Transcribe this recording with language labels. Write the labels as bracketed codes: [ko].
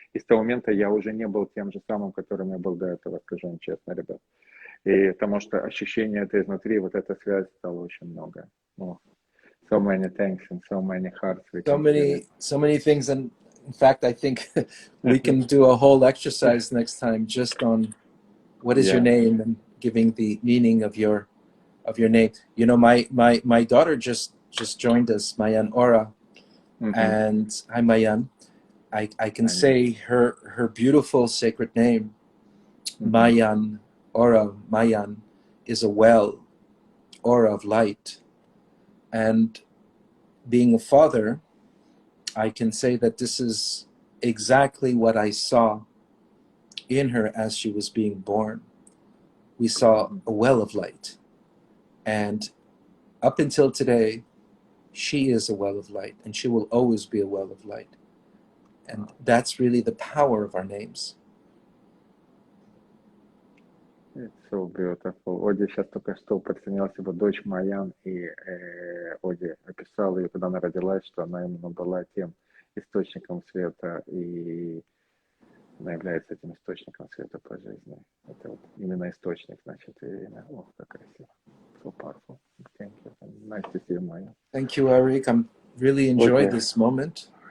[ru] И с того момента я уже не был тем же самым, которым я был до этого, скажу вам честно, ребят. И потому что ощущение это изнутри, вот эта связь стала очень много. [en] So many thanks and so many hearts. So many things, and in fact, I think we can do a whole exercise next time just on what is your name and giving the meaning of your name. My daughter just joined us, Mayan Ora, and hi Mayan. I can say her beautiful sacred name, Mayan Ora. Mayan is a well, aura of light. And being a father, I can say that this is exactly what I saw in her as she was being born. We saw a well of light. And up until today, she is a well of light, and she will always be a well of light. And that's really the power of our names. It's so beautiful. [ru] Оди сейчас только что подсоединилась его дочь Мааян, и Оди описал ее, когда она родилась, что она именно была тем источником света, и она является этим источником света по жизни. Это вот именно источник, значит, Ирина. Ох, как красиво. [en] So powerful. Thank you. Nice to see you, Maya. Thank you, Arik. I'm really enjoying this moment.